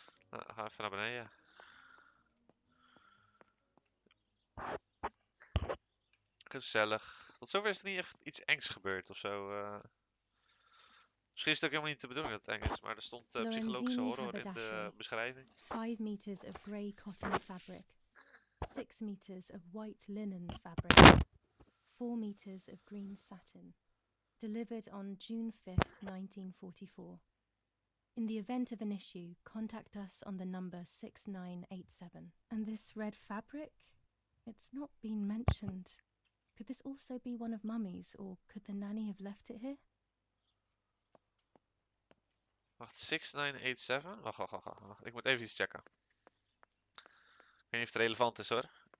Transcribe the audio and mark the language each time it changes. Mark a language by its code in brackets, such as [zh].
[nl] Nou, ga even naar beneden. Gezellig. Tot zover is er niet echt iets engs gebeurd of zo. Misschien is het ook helemaal niet de bedoeling dat het eng is, maar er stond psychologische [en] Lorenzini [nl] horror in de [en] haberdashery. [nl] beschrijving. [en] 5 meters of grey cotton fabric. 6 meters of white linen fabric. 4 meters of green satin. Delivered on June 5th, 1944. In the event of an issue, contact us on the number 6987. And this red fabric? It's not been mentioned. Could this also be one of Mummy's, or could the nanny have left it here? [nl] Wacht, 6987? Wacht. Ik moet even iets checken. Ik weet niet of het relevant is hoor.